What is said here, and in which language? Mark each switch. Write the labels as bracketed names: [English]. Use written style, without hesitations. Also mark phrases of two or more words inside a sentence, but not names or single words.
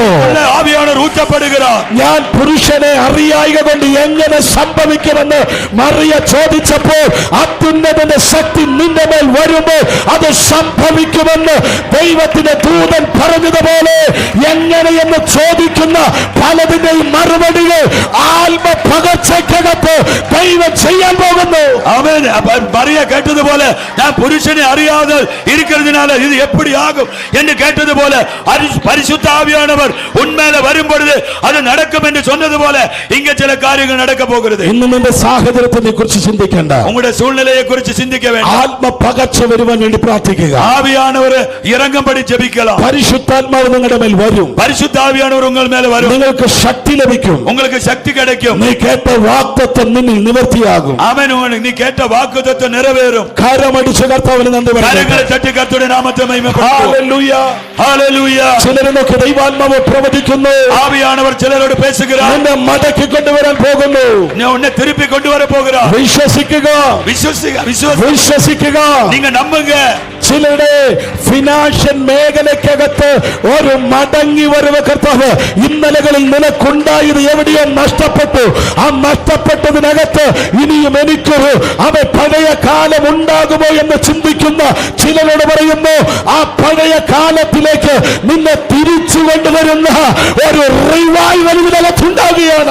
[Tamil] ஆவியானவர் ஊற்றப்படுகிறார். [Malayalam] ഞാൻ പുരുഷനെ അറിയായിക കൊണ്ട് എങ്ങനെ സംഭവിക്കുമെന്ന് മറിയ ചോദിച്ചപ്പോൾ അത്യുന്നതന്റെ ശക്തി നിന്റെ മേൽ വരുമ്പോൾ അത് സംഭവിക്കുമെന്ന് ദൈവത്തിന്റെ ദൂതൻ പറഞ്ഞതുപോലെ എങ്ങനെയെന്ന് ചോദിക്കുന്ന പലതിന്റെയും മറുപടികൾ ആത്മ പകർച്ചയ്ക്കകത്ത് ദൈവം ചെയ്യാൻ പോകുന്നു. [Tamil] ஆமென். மரியா கேட்டது போல, நான் புருஷனை அறியாத இருக்கிறதுனால இது எப்படி ஆகும் என்று கேட்டது போல, பரிசுத்த ஆவியானவர் உண்மையில வரும் பொழுது அது நடக்கும் என்று சொன்னது போல இங்க சில காரியங்கள் நடக்க போகிறது. [Malayalam] ഇന്ന് നിന്റെ സാഹചര്യത്തെ കുറിച്ച് ചിന്തിക്കേണ്ട. [Tamil] உங்களுடைய சூழ்நிலையை குறித்து சிந்திக்க வேண்டும். [Malayalam] ആത്മ പകർച്ച വരുവാൻ വേണ്ടി പ്രാർത്ഥിക്കുക. [Tamil] ஆவியானவர் இறங்கும்படி ஜெபிக்கலாம். [Malayalam] പരിശുദ്ധാത്മാവ് നിങ്ങളുടെ മേൽ വരും. [Tamil] பரிசுத்த ஆவியானவர் உங்கள் மேல வரும். [Malayalam] നിങ്ങൾക്ക് ശക്തി ലഭിക്കും. [Tamil] உங்களுக்கு சக்தி கிடைக்கும். [Malayalam] നീ കേട്ട വാഗ്ദത്തം നിന്നിൽ നിവർത്തിയാകും. [Tamil] ஆமென். நீ கேட்ட வாக்குத்தத்தம் நிறைவேறும். [Malayalam] സകലരും കരമടിച്ച് കർത്താവിന് നന്ദി കരങ്ങളെ തട്ടി കർത്താവിന്റെ നാമത്തെ മഹിമപ്പെടുത്തുന്നു. ഹല്ലേലൂയ. ഹല്ലേലൂയ. ചിലരിലൊക്കെ ദൈവാത്മാവ് പ്രവചിക്കുന്നു. [Tamil] ஆவியானவர் சிலரோடு பேசுகிறார். [Malayalam] നിന്നെ മടക്കി കൊണ്ടുവരാൻ പോകുന്നു. [Tamil] உன்னை திருப்பி கொண்டு வர போகிறார். [Malayalam] വിശ്വസിക്കുക, വിശ്വസിക്കുക. [Tamil] நீங்க நம்புங்க. [Malayalam] ചിലരുടെ ഫിനാൻഷ്യൽ മേഖലയ്ക്കകത്ത് ഒരു മടങ്ങി വരവ് കർത്താവ് ഇന്നലകളിൽ നിനക്കുണ്ടായത് എവിടെയോ നഷ്ടപ്പെട്ടു. ആ നഷ്ടപ്പെട്ടതിനകത്ത് ഇനിയും എനിക്കൊരു പഴയ കാലം ഉണ്ടാകുമോ എന്ന് ചിന്തിക്കുന്ന ചിലരോട് പറയുന്നു, ആ പഴയ കാലത്തിലേക്ക് നിന്നെ തിരിച്ചു കൊണ്ടുവരുന്ന ഒരു റിവൈവൽ ഇതിനകത്തുണ്ടാകുകയാണ്.